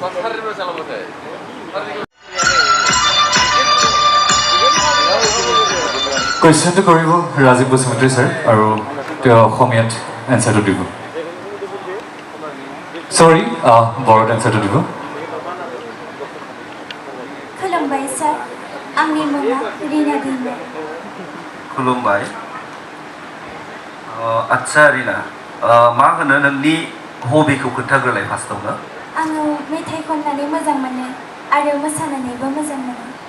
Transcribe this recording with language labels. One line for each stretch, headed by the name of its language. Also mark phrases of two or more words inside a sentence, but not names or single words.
English: Question to
Assamese: কৰিব Rajiv Basumatri sir আৰু তেওঁ অসমীয়াত এনসাৰটো দিব Sorry বড়োত এনসাৰটো দিব
Bodo: खुलुमबाय सार आंनि मुङा रिना दैमारि खुलुमबाय आच्छा रिना मा होनो नोंनि हबिखौ खोन्थाग्रोलाय फार्स्टआवनो आङो मेथाइ खननानै मोजां मोनो आरो मोसानानैबो मोजां मोनो